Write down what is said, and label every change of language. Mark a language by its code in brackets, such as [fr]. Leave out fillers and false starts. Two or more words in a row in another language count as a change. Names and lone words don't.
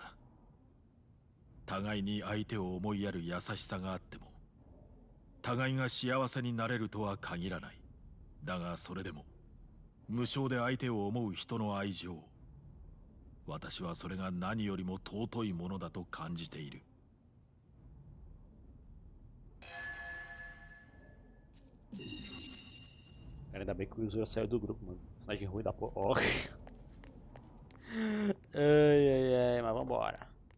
[ja] 互いに相手を思いやる優しさがあっても互いが幸せになれるとは限らない。だがそれでも無償で相手を思う人の愛情、私はそれが何よりも尊いものだと感じている。 [pt] Ainda bem que o Yuzuru saiu do grupo, mano. Personagem ruim da porra. Ó. Ai, ai, ai, mas vambora.